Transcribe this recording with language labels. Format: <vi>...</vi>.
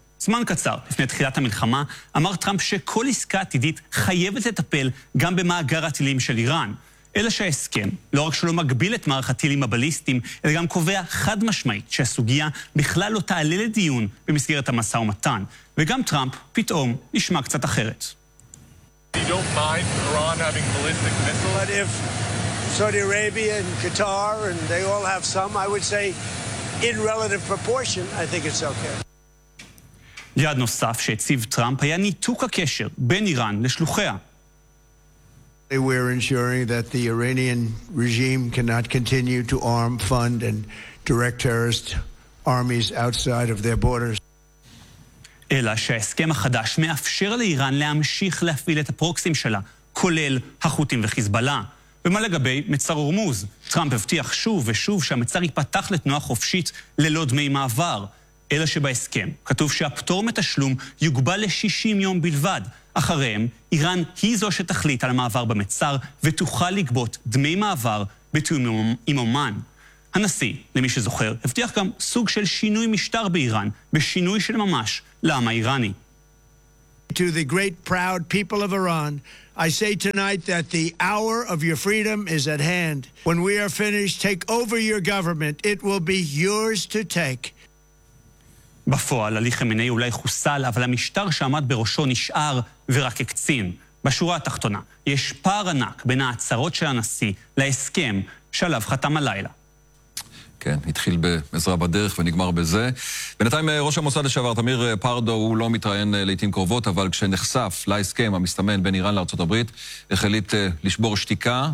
<he>זמן קצר, לפני תחילת המלחמה, אמר טראמפ שכל עסקה עתידית חייבת לטפל גם במאגר הטילים של איראן. אלא שההסכם, לא רק שלא מגביל את מערך הטילים הבליסטיים, אלא גם קובע חד משמעית שהסוגיה בכלל לא תעלה לדיון במסגרת המסע ומתן. וגם טראמפ פתאום נשמע קצת אחרת.</he> <en>You don't mind Iran having ballistic missiles? But if Saudi Arabia and Qatar and they all have some, I would say in relative proportion, I think it's okay.</en> <he>יעד נוסף שהציב טראמפ היה ניתוק הקשר בין איראן לשלוחיה.</he> <en>We're ensuring that the Iranian regime cannot continue to arm, fund, and direct terrorist armies outside of their borders.</en> <he>אלא שההסכם החדש מאפשר לאיראן להמשיך להפעיל את הפרוקסים שלה, כולל החות'ים וחיזבאללה. ומה לגבי מצר הורמוז? טראמפ הבטיח שוב ושוב שהמצר ייפתח לתנועה חופשית ללא דמי מעבר. אלא שבהסכם כתוב שהפטור מתשלום יוגבל ל-60 יום בלבד. אחריהם, איראן היא זו שתחליט על המעבר במצר ותוכל לגבות דמי מעבר בתיאום עם אומן. הנשיא, למי שזוכר, הבטיח גם סוג של שינוי משטר באיראן, בשינוי של ממש לעם האיראני.</he> <en>To the great proud people of Iran, I say tonight that the hour of your freedom is at hand. When we are finished, take over your government. It will be yours to take.</en> <he>בפועל, עלי חמיני אולי חוסל, אבל המשטר שעמד בראשו נשאר ורק הקצין. בשורה התחתונה, יש פער ענק בין ההצהרות של הנשיא להסכם שעליו חתם הלילה. כן, התחיל בעזרה בדרך ונגמר בזה. בינתיים ראש המוסד לשעבר, תמיר פרדו, הוא לא מתראיין לעתים קרובות, אבל כשנחשף להסכם המסתמן בין איראן לארצות הברית, החליט לשבור שתיקה.</he>